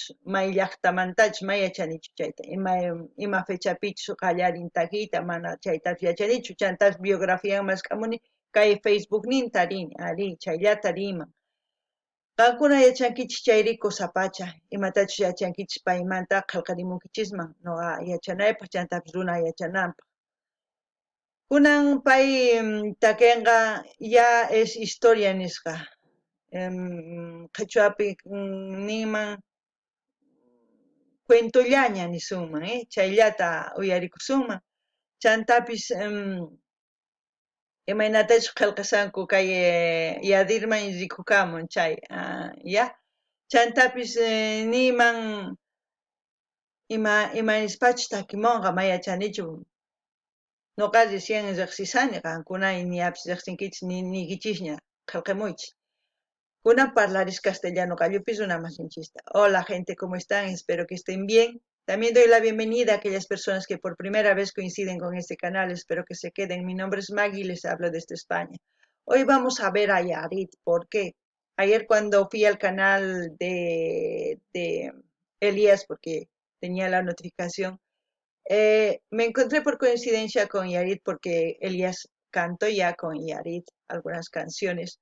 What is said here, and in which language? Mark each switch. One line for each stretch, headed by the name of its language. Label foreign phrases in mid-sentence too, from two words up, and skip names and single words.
Quechua: may llaqtamantachu may yachanichu chayta ima fechapichus qallarin takiyta mana chaytachu yachanichu chantash biografiaman masqamuni kay facebookninta rini ari chayllata riman qankuna yachankichis chayriku sapacha imatachus yachankichis paymanta qillqarimunkichisman noqa yachanaypaq chantapis runa yachananpaq kunan pay takinqa
Spanish: ya es historia
Quechua: nisqa qhichwapi ninman cuentollaña nisunman chayllata uyarikusunman chantapis imaynatachus qillqasanku kay Yadirman rikukamun chay ya chantapis niman ima nispachus takimunqa may yachanichu noqa recién riqsisani qankuna iñapis riqsinkichis niykichisña qillqimuychis kunan parlarish castellano qallupis runa masinchista
Spanish: hola gente ¿cómo están? Espero que estén bien. También doy la bienvenida a aquellas personas que por primera vez coinciden con este canal. Espero que se queden. Mi nombre es Maggie y les hablo desde España. Hoy vamos a ver a Yarit. ¿Por qué? Ayer cuando fui al canal de Elías, porque tenía la notificación, me encontré por coincidencia con Yarit porque Elías cantó ya con Yarit algunas canciones.